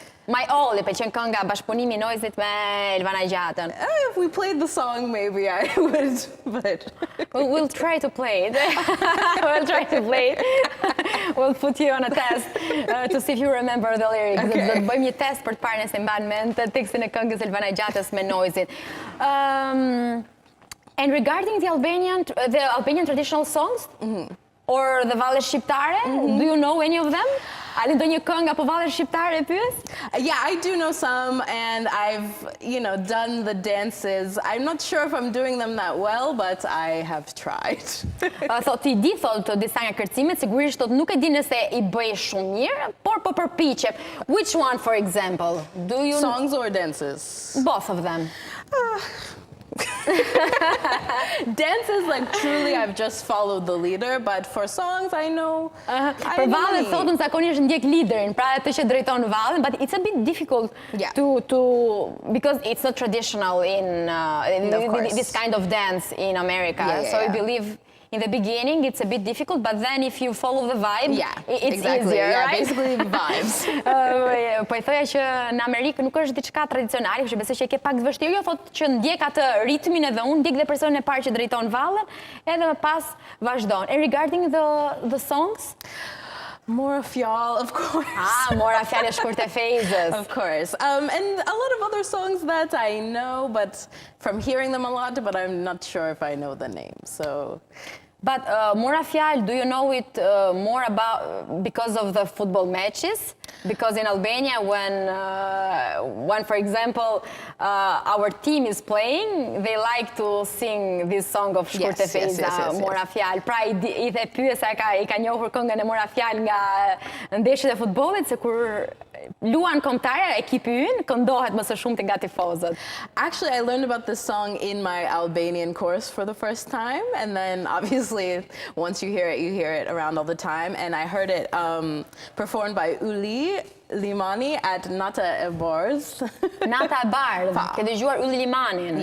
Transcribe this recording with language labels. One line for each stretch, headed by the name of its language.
Albanian: My All, I pëlqen kënga bashkëpunimi i Noizit me Elvana Gjatën.
English: If we played the song, maybe I would, but... We'll try to play it. We'll try to play it. We'll put you on a test to see if you remember the lyrics. Okay.
Albanian: Do të bëjmë një test për të parë nëse mban mend tekstin e këngës Elvana Gjatës me Noizit.
English: And regarding the Albanian traditional songs, or the valle shqiptare, do you know any of them?
Albanian: A di ndonjë këngë apo valle shqiptare pyes?
English: Yeah, I do know some, and I've, done the dances. I'm not sure if I'm doing them that well, but I have tried.
Albanian: Thot i di thot disa nga kërcimet, sigurisht thot nuk e di nëse i bëj shumë mirë, por po përpiqem.
English: Which one, for example? Do you Songs or dances? Both of them. Dances, like, truly I've just followed the leader, but for songs I know.
Albanian: Për vallen thotën zakonisht ndjek liderin, pra atë që drejton vallen,
English: but it's a bit difficult to because it's not traditional in this kind of dance in America. So I believe in the beginning it's a bit difficult, but then if you follow the vibe, it's easier, right? Basically vibes.
Albanian: Po i thoja që në Amerikë nuk është diçka tradicionale, kështu besoj që e ke pak të vështirë, jo thotë që ndjek atë ritmin edhe unë ndjek dhe personin e parë që drejton vallen, edhe më pas vazhdon.
English: And regarding the songs? Mora fjall, of course.
Albanian: Mora fjall e shkurt e fejzës.
English: Of course. And a lot of other songs that I know, but from hearing them a lot, but I'm not sure if I know the name, so... But Mora fjall, do you know it more about because of the football matches? Because in Albania, when for example, our team is playing, they like to sing this song of Shkurt e Fejza, Mora fjall.
Albanian: Pra i the pyesa i ka njohur këngën e Mora fjall nga ndeshjet e futbollit, se kur luan kombëtare ekipi ynë këndohet më së shumti nga tifozët.
English: Actually, I learned about this song in my Albanian course for the first time, and then obviously once you hear it around all the time. And I heard it performed by Uli Limani at Nata e Bardh.
Albanian: Nata e Bardh, ke dëgjuar Uli Limanin?